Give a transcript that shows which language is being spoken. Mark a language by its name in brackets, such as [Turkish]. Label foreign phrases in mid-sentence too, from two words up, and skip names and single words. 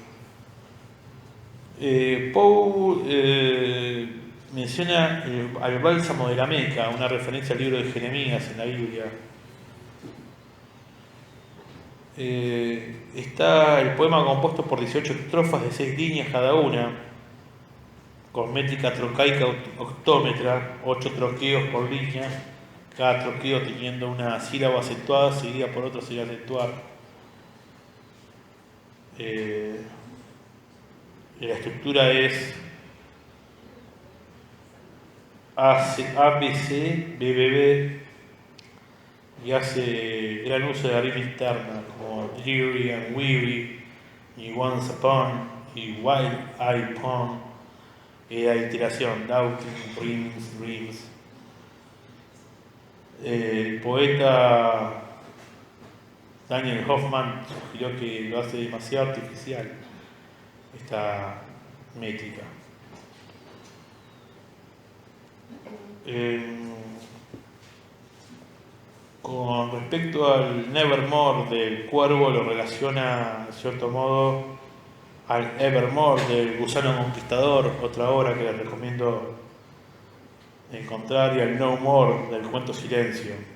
[Spanish] Poe menciona al bálsamo de la Meca, una referencia al libro de Jeremías en la Biblia. Está el poema compuesto por 18 estrofas de 6 líneas cada una, con métrica trocaica octómetra, 8 troqueos por línea, cada troqueo teniendo una sílaba acentuada seguida por otra sin acentuar. La estructura es ABC, BBB, y hace gran uso de la rima interna, como [English] dreary and weary, [Spanish] y [English] once upon, [Spanish] y [English] while I upon, [Spanish] y la iteración, [English] doubting, dreams. [Spanish] El poeta Daniel Hoffman sugirió que lo hace demasiado artificial esta métrica. Con respecto al Nevermore del cuervo, lo relaciona en cierto modo al Evermore del gusano conquistador, otra obra que les recomiendo encontrar y al [English] No More [Spanish] del cuento Silencio.